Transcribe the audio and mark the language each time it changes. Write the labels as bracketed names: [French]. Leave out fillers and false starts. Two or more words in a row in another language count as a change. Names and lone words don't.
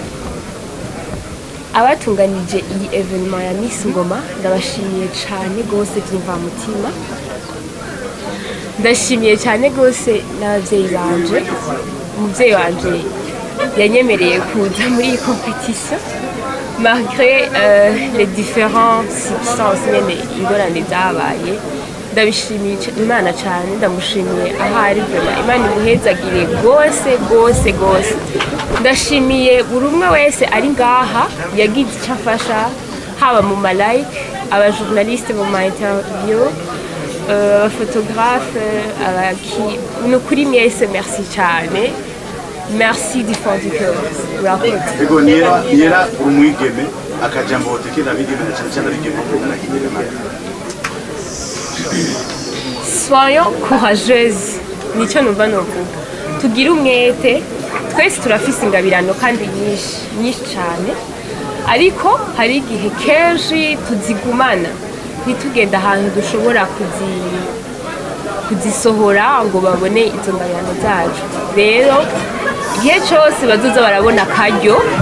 [Rundi] abatunganije iyi evenement ya Miss Ngoma ndabashimiye cyane gose byumva mutima ndashimiye cyane gose n'abavyeyi banje umuvyeyi wanje yanyemereye kuza muri iyi competition [French] malgré les différentes circonstances [Rundi] nyene ingorane zabaye ndabishimiye Imana cyane ndamushimiye ahari vraiment Imana imuhezagire gose ndashimiye buri umwe wese ari ngaha yagize icyo afasha haba mu malike abajournaliste mu ma interview abaphotographe nukuri mwese merci cyane [French] merci du fond du cœur [Rundi] ego Niyera umwigeme akajambo hotekera abigeme cyane abigeme [French] soyons courageuses [Rundi] nicyo numva novuga tugire umwete twese turafise ingabirano kandi nyinshi cyane ariko hari igihe kenshi tuzigumana ntitugenda ahantu dushobora kuzisohora ngo babone izo ngabirano zacu rero igihe cyose bazoza barabona akaryo